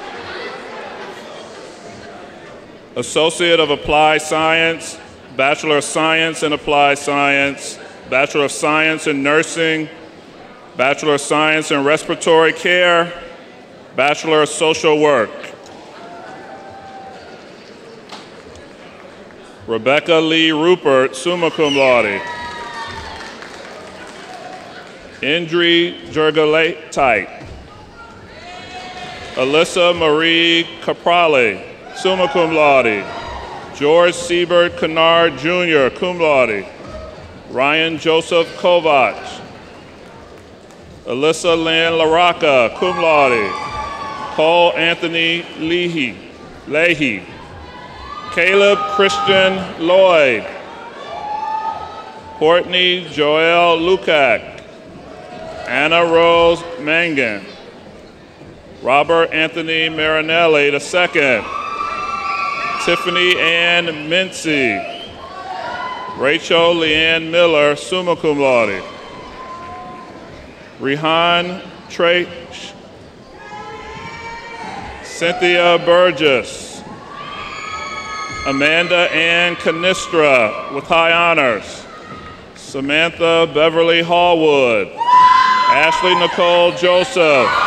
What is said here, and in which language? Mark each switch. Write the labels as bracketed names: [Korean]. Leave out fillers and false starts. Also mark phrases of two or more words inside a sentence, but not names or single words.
[English] Associate of Applied Science, Bachelor of Science in Applied Science, Bachelor of Science in Nursing, Bachelor of Science in Respiratory Care, Bachelor of Social Work. Rebecca Lee Rupert, [Latin] summa cum laude. [English] Indri Jurgalatite. Alyssa Marie Caprale, [Latin] summa cum laude. [English] George Siebert Kennard Jr., [Latin] cum laude. [English] Ryan Joseph Kovach. Alyssa Lynn LaRocca, [Latin] cum laude. [English] Cole Anthony Leahy. Caleb Christian Lloyd. Courtney Joelle Lukac, Anna Rose Mangan, Robert Anthony Marinelli II, Tiffany Ann Mincy, Rachel Leanne Miller, [Latin] summa cum laude, [English] Rehan Traich, Cynthia Burgess, Amanda Ann Canistra with high honors, Samantha Beverly Hallwood, Ashley Nicole Joseph,